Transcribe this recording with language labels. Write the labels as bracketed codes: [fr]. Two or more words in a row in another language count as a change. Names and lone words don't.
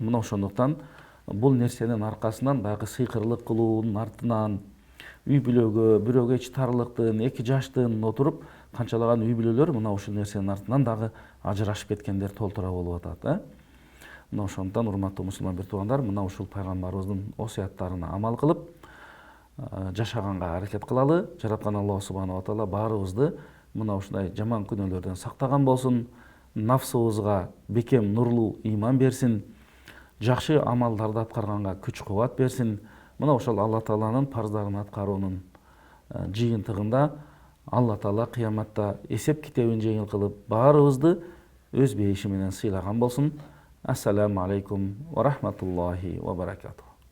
[ky] Мына ошондуктан бул нерсенин аркасынан, баягы сыйкырлык кылуунун артынан үй бүлөгө, бирөөгө эч тарлыктын, 2 жаштын отуруп, канчалаган үй бүлөлөр мына ушул нерсенин артынан дагы ажырашып кеткендер толтура болуп атат. Мына ошондон урматтуу мусулман бир туугандар, мына ушул пайгамбарыбыздын осуяттарына амал кылып, жашаганга аракет кылалы. Жараткан Аллах [ar] سبحانه وتعالى [ky] баарыбызды мына ушундай жаман күнөөлөрдөн сактаган болсун, нафсыбызга бекем нурлуу ыйман берсин, жакшы амалдарды аткарганга күч кубат берсин. Мына ошол Алла Тааланын парздарын аткаруунун жыйынтыгында Алла Таала кыяматта эсеп китебин жеңил кылып, баарыбызды өз бейиши менен сыйлаган болсун. [ar] السلام عليكم ورحمة الله وبركاته.